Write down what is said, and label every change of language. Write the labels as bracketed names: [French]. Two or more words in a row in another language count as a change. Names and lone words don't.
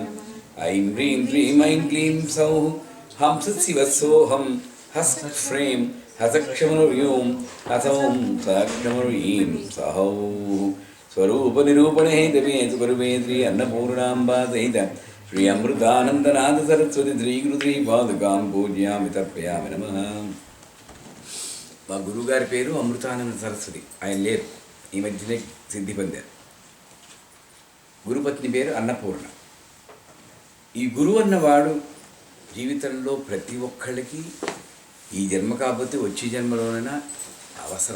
[Sanskrit] ऐं ह्रीं क्लीं ऐं क्लीं सौः हंसशिवसोऽहं हस्कफ्रें हसक्षमनुर्यों हसौं सक्षमनुर्यीं सहौः स्वरूप निरूपणे हेतवे गुरुवे श्री अन्नपूर्णाम्बा सहित श्री अमृतानंदनाथ सरस्वती श्री गुरु श्री पादुकां पूज्यामि तर्पयामि नमः। [Telugu] మా గురువుగారి పేరు అమృతానంద సరస్వతి. ఆయన లేరు, ఈ మధ్యనే సిద్ధి పొందారు. గురుపత్ని పేరు అన్నపూర్ణ. ఈ గురువు అన్నవాడు జీవితంలో ప్రతి ఒక్కళ్ళకి ఈ జన్మ కాకపోతే వచ్చే జన్మలోనైనా అవసరం.